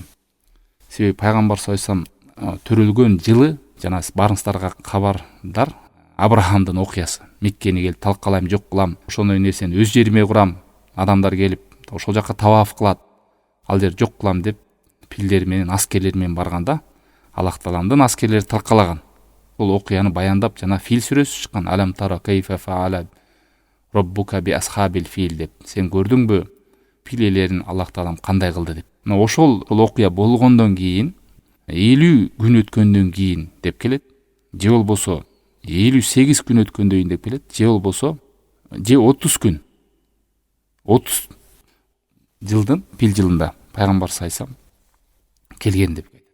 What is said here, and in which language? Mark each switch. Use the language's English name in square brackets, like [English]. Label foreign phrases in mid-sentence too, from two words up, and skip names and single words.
[Kyrgyz] Себеби пайгамбар [Arabic] صلى الله عليه وسلم [Kyrgyz] төрөлгөн жылы, жана барыңыздарга кабардар, Абрахамдын окуясы. Меккени келип талкалайм, жок кылам, ошондой нерсени өз жериме курам, адамдар келип ошол жака таваф кылат, ал жер жок кылам деп пилдери менен, аскерлери менен барганда, Аллах Тааламдын аскерлери таркалаган. Бул окуяны баяндап жана Фил сүрөсү чыккан. [Arabic] ألم تر كيف فعل ربك بأصحاب الفيل деп. [Kyrgyz] Сен көрдүңбү фил элерин Аллах Таалам кандай кылды деп. Мына ошол окуя болгондон кийин 50 күн өткөндөн кийин деп келет. Же болбосо 58 күн өткөндөн кийин деп келет. Же болбосо 30 күн. 30 жылдын пил жылында пайгамбар сайсам келген деп айтат.